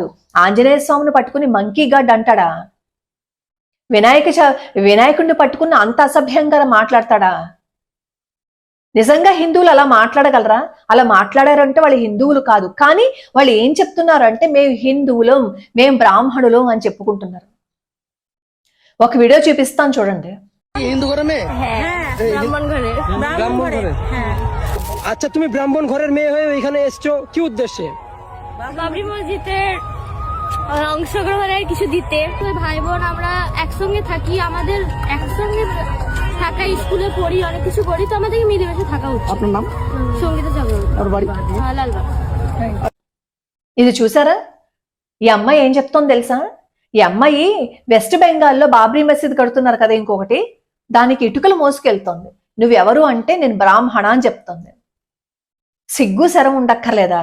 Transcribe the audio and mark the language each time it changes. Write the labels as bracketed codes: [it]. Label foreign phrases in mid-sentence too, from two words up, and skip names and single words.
[te] ఆంజనేయ స్వామిని పట్టుకుని [en] monkey god [te] అంటాడా? వినాయకుడిని పట్టుకుని అంత అసభ్యంగా మాట్లాడతాడా? నిజంగా హిందువులు అలా మాట్లాడగలరా? అలా మాట్లాడారంటే వాళ్ళు హిందువులు కాదు. కానీ వాళ్ళు ఏం చెప్తున్నారు అంటే మేము హిందువులం, మేము బ్రాహ్మణులం అని చెప్పుకుంటున్నారు. ఒక వీడియో చూపిస్తాను చూడండి. [bn] আচ্ছা, তুমি ব্রাহ্মণ ঘরের মেয়ে হয়ে এখানে এসছো কি উদ্দেশ্যে? বাবরি মসজিদের অংশগ্রহণের কিছু দিতে। ভাই বোন আমরা একসঙ্গে থাকি, আমাদের একসঙ্গে থাকা, স্কুলে পড়ি, অনেক কিছু করি, তো আমাদেরকে মিলেমিশে থাকা উচিত। আপনার নাম? সঙ্গীতা চক্রবর্তী। আর বাড়ি లాల్బాగ్. [te] ఇది చూసారా? ఈ అమ్మాయి ఏం చెప్తోంది తెలుసా? ఈ అమ్మాయి వెస్ట్ బెంగాల్లో బాబ్రీ మసీద్ కడుతున్నారు కదా ఇంకొకటి, దానికి ఇటుకలు మోసుకెళ్తోంది. నువ్వెవరు అంటే నేను బ్రాహ్మణ అని చెప్తోంది. సిగ్గు శరం ఉండక్కర్లేదా?